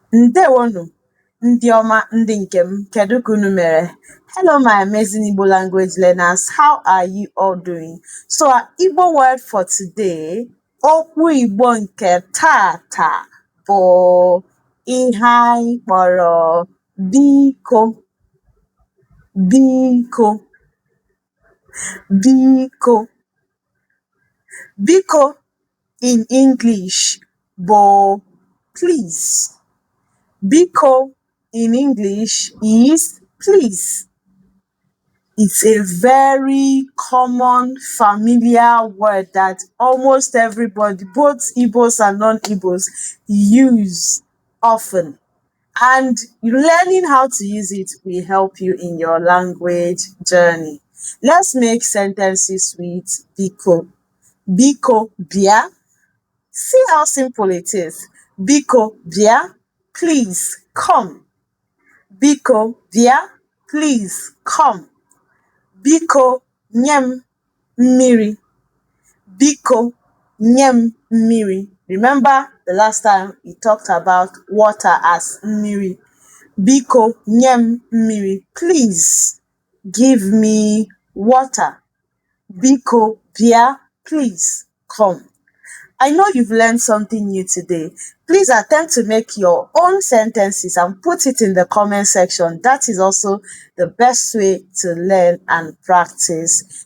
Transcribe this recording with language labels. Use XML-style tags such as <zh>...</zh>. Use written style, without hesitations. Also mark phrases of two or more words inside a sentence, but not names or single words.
<ig>Ndewonu, ndị ọma, ndị nke m, kedu ka unu mere?</ig> <en>Hello, my amazing Igbo language learners. How are you all doing? So, our Igbo word for today,</en> <ig>okwu Igbo nke tata bụ ihe anyị kpọrọ biko, biko, biko.</ig> <en>Biko in English bụ please. Biko in English is please. It's a very common, familiar word that almost everybody, both Igbos and non-Igbos, use often. And learning how to use it will help you in your language journey. Let's make sentences with Biko.</en> <ig>Biko bia.</ig> <en>See how simple it is.</en> <ig>Biko bia.</ig> <en>Please come.</en> <ig>Biko bia.</ig> <en>Please come.</en> <ig>Biko nyem mmiri. Biko nyem mmiri.</ig> <en>Remember the last time we talked about water as mmiri.</en> <ig>Biko nyem mmiri.</ig> <en>Please give me water.</en> <ig>Biko bia.</ig> <en>Please come. I know you've learned something new today. Please attempt to make your own sentences and put it in the comment section. That is also the best way to learn and practice.</en>